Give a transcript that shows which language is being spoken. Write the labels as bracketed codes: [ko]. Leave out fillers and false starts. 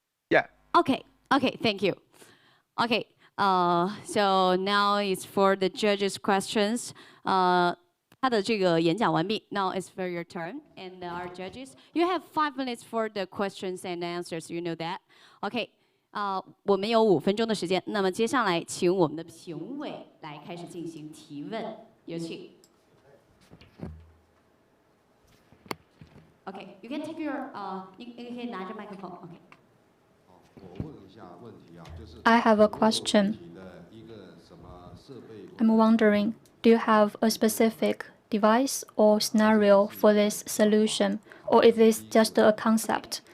[en] Yeah. Okay, thank you. Okay, so now it's for the judges' questions. [zh] 他的这个演讲完毕。 [en] Now it's for your turn, and our judges, you have 5 minutes for the questions and answers. You know that. Okay. [zh] 我们有5分钟的时间。那么接下来，请我们的评委来开始进行提问，有请。 [en] Okay, you can take your [zh] 你可以拿着麦克风。 [en] Okay. I have a question. I'm wondering, do you have a specific device or scenario for this solution, or is this just a concept?